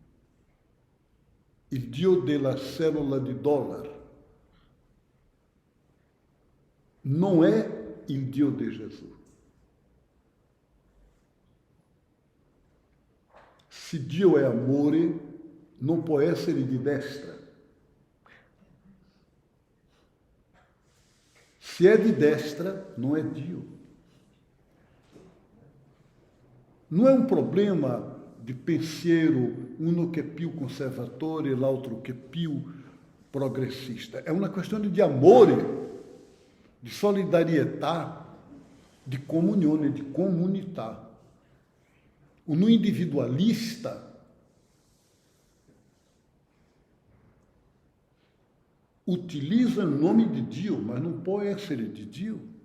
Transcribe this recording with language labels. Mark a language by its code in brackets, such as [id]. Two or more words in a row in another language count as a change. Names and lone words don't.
[it] Il Dio della cellula di dollaro non è il Dio di Gesù. Se Dio è amore, non può essere di destra. [pt] Se é de destra, não é Dio. Não é um problema de [it] pensiero, uno che è più conservatore e l'altro che è più progressista. È una questione di amore, di solidarietà, di comunione, di comunità. Uno individualista utilizza il nome di Dio, ma non può essere di Dio.